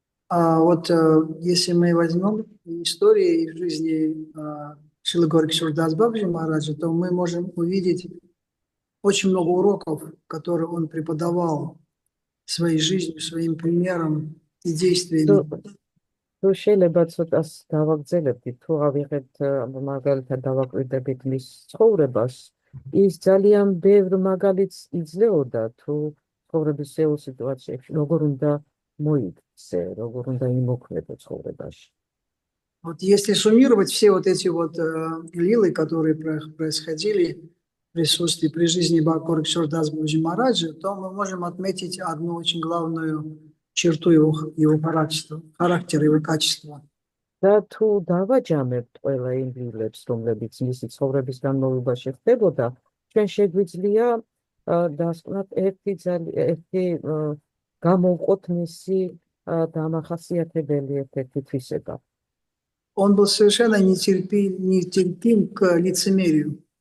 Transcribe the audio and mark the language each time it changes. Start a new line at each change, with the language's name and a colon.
Russian: Вот если мы возьмем истории из жизни Шрилы Горакишора Дас Бабаджи Махараджа, то мы можем увидеть очень много уроков, которые он преподавал своей жизнью, своим примером и действиями.
Georgian: თუ შეიძლება ცოტას დავაგრძელებდით, თუ ავიღებთ მაგალითად დავაკვირდებით მის ცხოვრებას, ის ძალიან ბევრ მაგალითს იძლეოდა თუ ცხოვრების всеულ სიტუაციებში როგორ უნდა მოიქცე, როგორ უნდა იმოქმედო ცხოვრებაში.
Russian: Вот если суммировать все вот эти вот лилы, которые происходили в присутствии при жизни Горакишора Дас Бабаджи Махараджа, то мы можем отметить одну очень главную черту его характера, его качества.
Georgian: და თუ დავაჯამებთ ყველა იმ ლილებს, რომლებიც მისი ცხოვრების განმავლობაში ხდებოდა, ჩვენ შეგვიძლია დასკვნათ ერთი გამოვყოთ მისი დამახასიათებელი ერთ-ერთი თვისება.
Russian: Он был совершенно нетерпим к лицемерию.